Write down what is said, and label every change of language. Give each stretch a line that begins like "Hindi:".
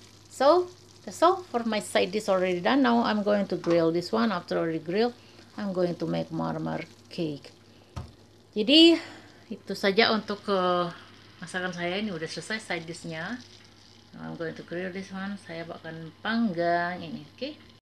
English: So that's all for my side dish already done. Now I'm going to grill this one. After already grill, I'm going to make marmer cake.
Indonesian: Jadi itu saja untuk masakan saya. Ini udah selesai side dishnya.
English: Now I'm going to grill this one.
Indonesian: Saya akan panggang ini,
English: okay?